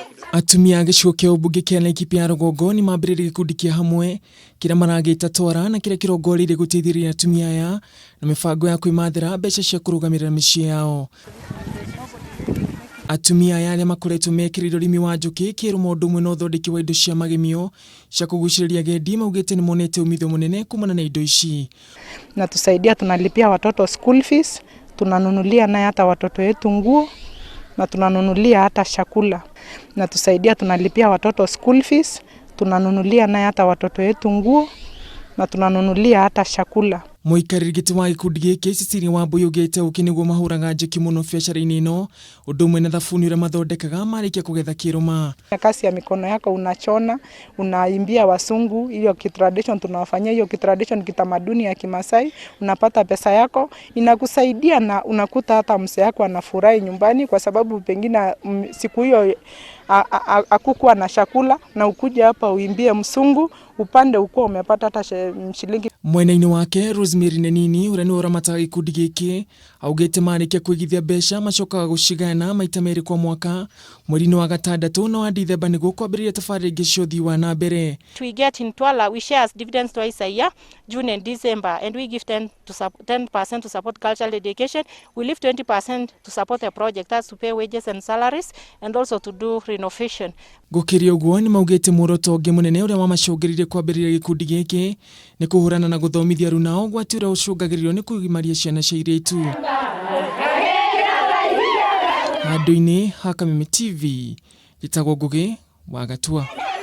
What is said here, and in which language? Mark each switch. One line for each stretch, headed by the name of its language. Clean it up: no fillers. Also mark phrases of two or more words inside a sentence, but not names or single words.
Kikuyu: Atumia gicigo kia ubunge kia Laikipia Rugongo ni mambiriirie gikundi kia hamwe kira maragita Twala na kira kirongoriire guteithĩrĩria atumia aya na mibango ya kwimathira mbeca cia kurugamirira micii yao. Atumia aya aria makoretwo mekĩrĩire ũrĩmi wa njũkĩ kiruma ũndũ ũmwe na ũthondeki wa indo cia magemio cia kuguciriria agendi maugite ni monete umithio munene kumana na indo ici.
Swahili: Na tusaidia, tunalipia watoto
English: school fees,
Swahili: tunanunulia naye hata watoto wetu nguo na tunanunulia hata chakula. Na tusaidia, tunalipia watoto school fees, tunanunulia naye hata watoto wetu nguo na tunanunulia hata chakula.
Kikuyu: Muikariri giti wa gikundi giki Cecilia Wambui augite ukiniguo mahuraga njiki muno biacara-ini ino undu umwe na thabuni uria mathondekaga marikia kugetha kiruma.
Swahili: Kazi ya mikono yako, unachona, unaimbia wasungu, hiyo tradition tunawafanyia, hiyo tradition kitamaduni ya Kimasai, unapata pesa yako, inakusaidia na unakuta hata mzee yako anafurahi nyumbani kwa sababu pengine siku hiyo hakukuwa na chakula na ukuje hapa uimbie msungu upande uko umepata hata shilingi.
Kikuyu: Mwena-ini wake Nini uria ni uramataga gikundi giki augite marikia kuigithia mbeca macokaga gucigana maita meri kwa mwaka mweri-ini wa gatandatu na wa Dithemba niguo kwambiriria tabarĩra ingĩ cia ũthii wa na mbere.
English: We get in Twala, we share dividends twice a year, June and December, and we give 10% to support cultural education. We leave 20% to support the project, that's to pay wages and salaries and also to do renovation.
Kikuyu: Gukiria uguo ni maugite muoroto ũngĩ munene uria wamacũngĩrĩirie kwambĩrĩria gikundi giki ni kuhurana na guthomithia runao gwati uria ucũngagĩrĩrio ni kugimaria ciana cia airĩtu. Handũ-inĩ ha Kameme TV, gitagwo Ngugi wa Gatua.